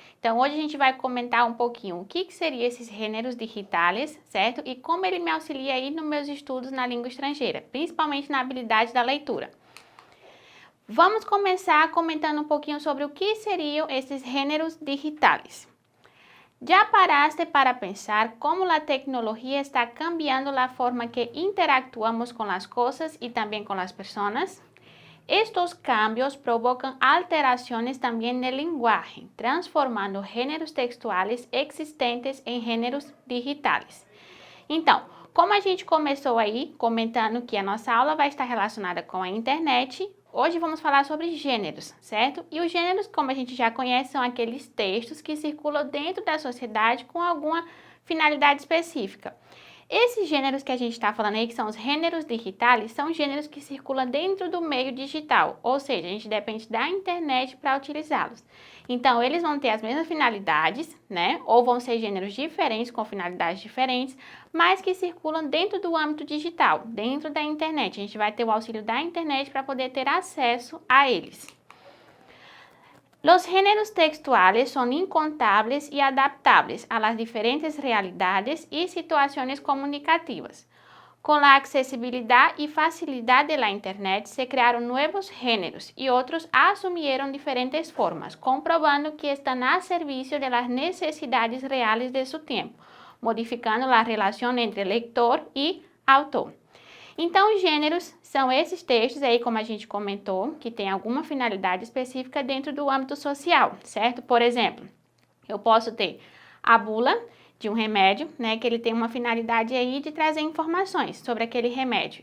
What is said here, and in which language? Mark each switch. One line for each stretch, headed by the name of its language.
Portuguese: Então, hoje a gente vai comentar um pouquinho o que seriam esses gêneros digitales, certo? E como ele me auxilia aí nos meus estudos na língua estrangeira, principalmente na habilidade da leitura. Vamos começar comentando um pouquinho sobre o que seriam esses gêneros digitales.
Spanish: ¿Ya paraste para pensar cómo la tecnología está cambiando la forma que interactuamos con las cosas y también con las personas? Estos cambios provocan alteraciones también en el lenguaje, transformando géneros textuales existentes em gêneros digitales.
Portuguese: Então, como a gente começou aí comentando que a nossa aula vai estar relacionada com a internet, hoje vamos falar sobre gêneros, certo? E os gêneros, como a gente já conhece, são aqueles textos que circulam dentro da sociedade com alguma finalidade específica. Esses gêneros que a gente está falando aí, que são os gêneros digitales, são gêneros que circulam dentro do meio digital, ou seja, a gente depende da internet para utilizá-los. Então, eles vão ter as mesmas finalidades, né? Ou vão ser gêneros diferentes, com finalidades diferentes, mas que circulam dentro do âmbito digital, dentro da internet. A gente vai ter o auxílio da internet para poder ter acesso a eles.
Spanish: Los géneros textuales son incontables y adaptables a las diferentes realidades y situaciones comunicativas. Con la accesibilidad y facilidad de la Internet se crearon nuevos géneros y otros asumieron diferentes formas, comprobando que están a servicio de las necesidades reales de su tiempo, modificando la relación entre lector y autor.
Portuguese: Então, os gêneros são esses textos aí, como a gente comentou, que tem alguma finalidade específica dentro do âmbito social, certo? Por exemplo, eu posso ter a bula de um remédio, né, que ele tem uma finalidade aí de trazer informações sobre aquele remédio.